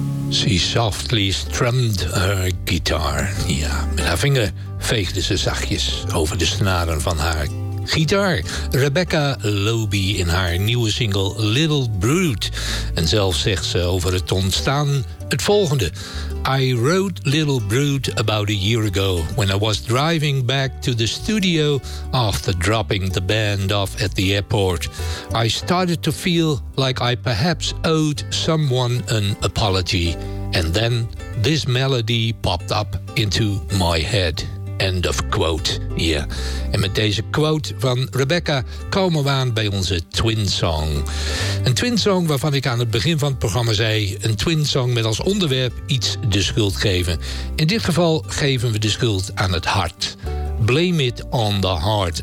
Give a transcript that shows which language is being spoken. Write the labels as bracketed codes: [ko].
[en] She softly strummed her guitar. [nl] Ja, met haar vinger veegde ze zachtjes over de snaren van haar gitaar. Rebecca Lobie in haar nieuwe single Little Brute. En zelf zegt ze over het ontstaan het volgende. [en] I wrote Little Brute about a year ago when I was driving back to the studio after dropping the band off at the airport. I started to feel like I perhaps owed someone an apology. And then this melody popped up into my head. End of quote. Yeah. [nl] En met deze quote van Rebecca komen we aan bij onze Twin Song. Een Twin Song waarvan ik aan het begin van het programma zei, een Twin Song met als onderwerp iets de schuld geven. In dit geval geven we de schuld aan het hart. Blame It on the Heart.